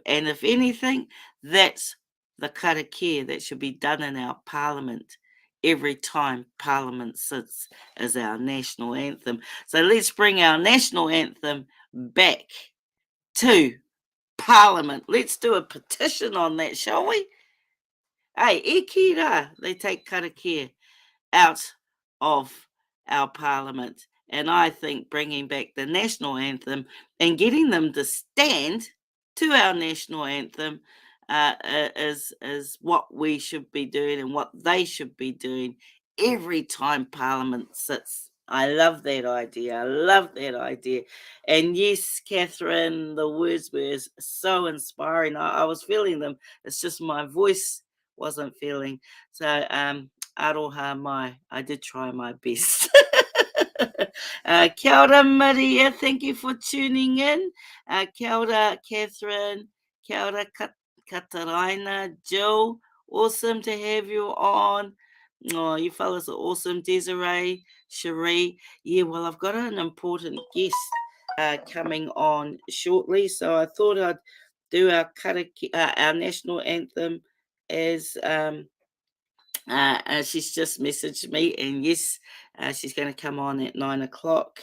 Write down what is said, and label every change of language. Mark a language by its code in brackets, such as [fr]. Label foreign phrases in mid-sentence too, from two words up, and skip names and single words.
[en] And if anything, that's the karakia that should be done in our parliament every time parliament sits as our national anthem. So let's bring our national anthem back to parliament. Let's do a petition on that, shall we? [mi] Hey, e ki rā, [en] they take karakia out of our parliament. And I think bringing back the national anthem and getting them to stand to our national anthem is what we should be doing and what they should be doing every time Parliament sits. I love that idea. I love that idea. And yes, Catherine, the words were so inspiring. I was feeling them. It's just my voice wasn't feeling. So [mi] aroha mai. [en] I did try my best. [mi] Kia ora, Maria. [en] Thank you for tuning in. [mi] Kia ora, Catherine. Kia ora, Kataraina. [en] Jill, awesome to have you on. Oh, you fellas are awesome. Desiree, Cherie. Yeah, well, I've got an important guest coming on shortly, so I thought I'd do our our national anthem as she's just messaged me, and yes, she's going to come on at 9 o'clock.